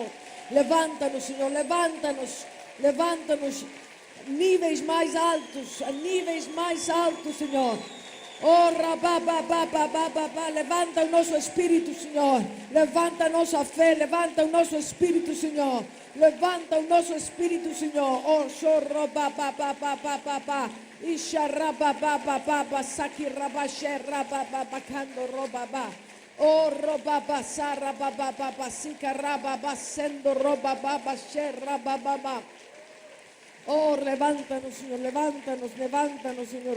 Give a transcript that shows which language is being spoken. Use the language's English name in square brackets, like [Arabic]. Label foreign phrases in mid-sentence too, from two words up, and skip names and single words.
[Portuguese] Levanta-nos, Senhor, levanta-nos, levanta-nos a níveis mais altos, Senhor. Oh, levanta o nosso espírito, Senhor. Levanta a nossa fé, levanta o nosso espírito, Senhor. Levanta o nosso espírito, Senhor. Oh, Isha rababa, saki rabashe rababa, kando robaba. Oh, robaba, sarababa, sika rababa, sendo robaba, she rababa. [Spanish] Oh, levántanos, Señor, levántanos, levántanos, Señor.